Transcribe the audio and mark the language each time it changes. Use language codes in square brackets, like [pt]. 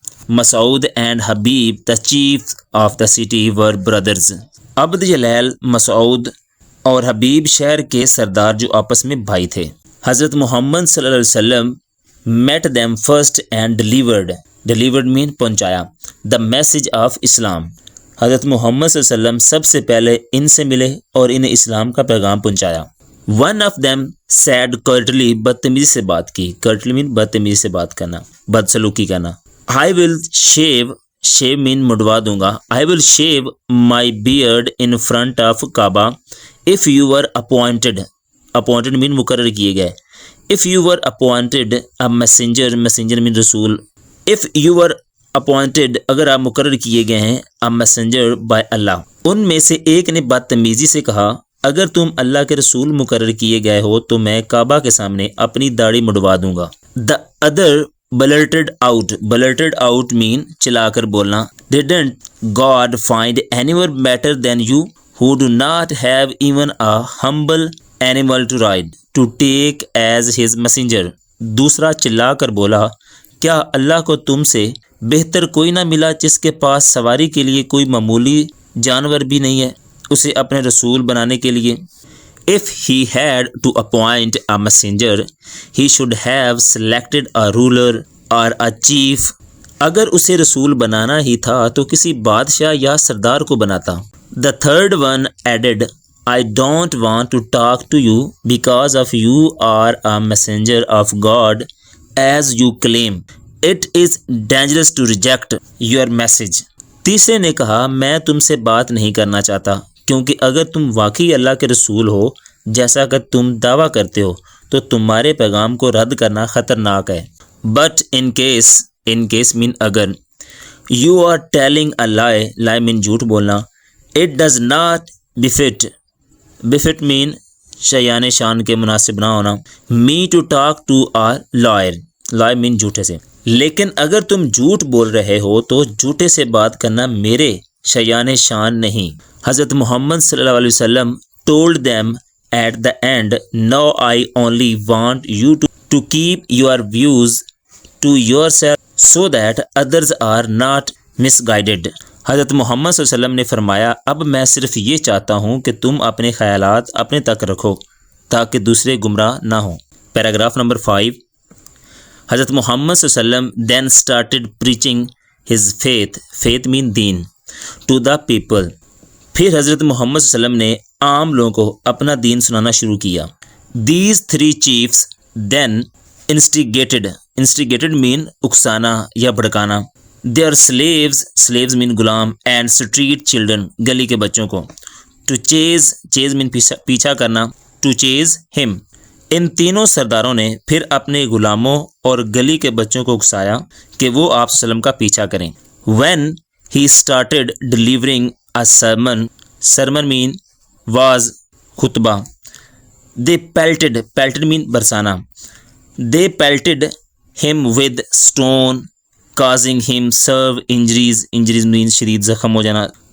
[ur] Masood and Habib [en] the chiefs of the city were brothers، [ur] عبد جلیل، مسعود اور حبیب شہر کے سردار جو آپس میں بھائی تھے۔ حضرت محمد صلی اللہ علیہ وسلم [en] met them first and delivered mean [ur] پہنچایا [en] the message of [ur] اسلام، حضرت محمد صلی اللہ علیہ وسلم سب سے پہلے ان سے ملے اور انہیں اسلام کا پیغام پہنچایا۔ [en] one of them said curtly [ur] بدتمیزی سے بات کی. curtly مین بدتمیزی سے بات کرنا, بدسلوکی کرنا. [en] I will shave mean [ur] مڈوا دوں گا. [en] I will shave my beard in front of Kaaba if you were appointed mean [ur] مقرر کیے گئے. [en] if you were appointed a messenger mean رسول. if you were appointed [ur] اگر آپ مقرر کیے گئے ہیں [en] a messenger by Allah. [ur] ان میں سے ایک نے بدتمیزی سے کہا اگر تم اللہ کے رسول مقرر کیے گئے ہو تو میں کعبہ کے سامنے اپنی داڑھی مڈوا دوں گا. [en] the other blurted out mean [ur] چلا کر بولنا. [en] didn't God find anyone better than you who do not have even a humble animal to ride to take as his messenger. [ur] دوسرا چلا کر بولا کیا اللہ کو تم سے بہتر کوئی نہ ملا جس کے پاس سواری کے لیے کوئی معمولی جانور بھی نہیں ہے اسے اپنے رسول بنانے کے لیے. [en] if he had to appoint a messenger he should have selected a ruler or a chief. [ur] اگر اسے رسول بنانا ہی تھا تو کسی بادشاہ یا سردار کو بناتا. [en] the third one added I don't want to talk to you because of you are a messenger of God as you claim. it is dangerous to reject your message. [ur] تیسرے نے کہا میں تم سے بات نہیں کرنا چاہتا کیونکہ اگر تم واقعی اللہ کے رسول ہو جیسا کہ تم دعویٰ کرتے ہو تو تمہارے پیغام کو رد کرنا خطرناک ہے. [en] but in case mean اگر you are telling a lie mean [ur] جھوٹ بولنا. [en] it does not befit mean [ur] شیان شان کے مناسب نہ ہونا. [en] me to talk to a lie mean [ur] جھوٹے سے. لیکن اگر تم جھوٹ بول رہے ہو تو جھوٹے سے بات کرنا میرے شیان شان نہیں. [en] حضرت محمد صلی اللہ علیہ وسلم told them at the end now I only want you to keep your views to yourself so that others are not misguided. [ur] حضرت محمد صلی اللہ علیہ وسلم نے فرمایا اب میں صرف یہ چاہتا ہوں کہ تم اپنے خیالات اپنے تک رکھو تاکہ دوسرے گمراہ نہ ہوں. Paragraph number 5. [en] حضرت محمد صلی اللہ علیہ وسلم then started preaching his faith mean دین to the people. [ur] پھر حضرت محمد صلی اللہ علیہ وسلم نے عام لوگوں کو اپنا دین سنانا شروع کیا. [en] these three chiefs then instigated mean [ur] اکسانا یا بھڑکانا [en] their slaves mean غلام and street children [ur] گلی کے بچوں کو. [en] to chase mean [ur] پیچھا کرنا [en] to chase him. [ur] ان تینوں سرداروں نے پھر اپنے غلاموں اور گلی کے بچوں کو اکسایا کہ وہ آپ صلی اللہ علیہ وسلم کا پیچھا کریں. [en] when he started delivering a sermon mean was خطبہ. they pelted mean برسانا. they pelted him with stone causing him severe injuries mean [ur] شدید زخم ہو جانا.